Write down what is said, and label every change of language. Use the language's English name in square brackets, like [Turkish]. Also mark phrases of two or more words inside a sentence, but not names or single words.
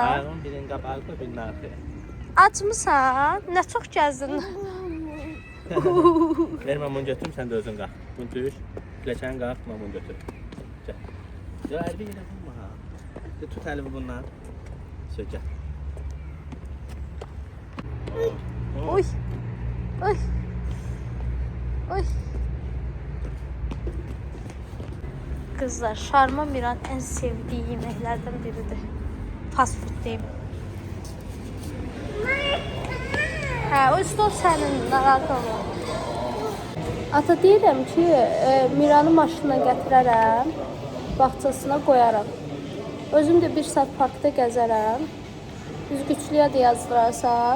[Azerbaijani] Ayağın birinin qabağı qoy, birinin arxaya. Acmısan? Nə çox gəzdin? Ver mamunu götürüm, sən də özün qalx. Bunu düş, pilləkəni qalx, mamunu götür. Gəl. Ya, əlbi yerə vurma ha. Tut əlimi bundan. Sökə. Oy! Oy! Oy! [Turkish] Kızlar, şarma Miran en sevdiği yemeklerden biridir. [English] Fast food [Azerbaijani] deyim. Hə, o stol sənin, narahat olma. Ata deyirəm ki, Miranı maşınla gətirərəm, bağçasına qoyaram. Özüm də 1 saat parkda gəzərəm. Üzgüçlüyə də yazdırarsan.